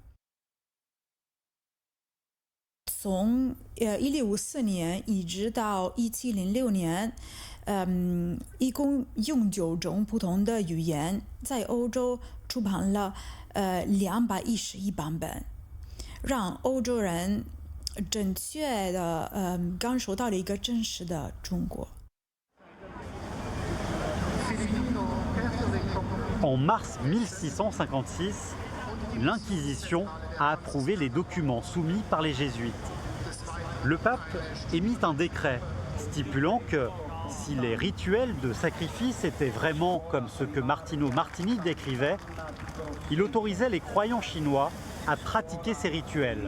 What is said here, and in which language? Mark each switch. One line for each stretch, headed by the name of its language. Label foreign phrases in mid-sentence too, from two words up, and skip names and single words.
Chinese: 从1654年一直到1706年，一共用9种不同的语言在欧洲出版了211版本，让欧洲人准确的感受到了一个真实的中国。
French: En mars 1656, l'Inquisition a approuvé les documents soumis par les jésuites. Le pape émit un décret stipulant que si les rituels de sacrifice étaient vraiment comme ce que Martino Martini décrivait, il autorisait les croyants chinois à pratiquer ces rituels.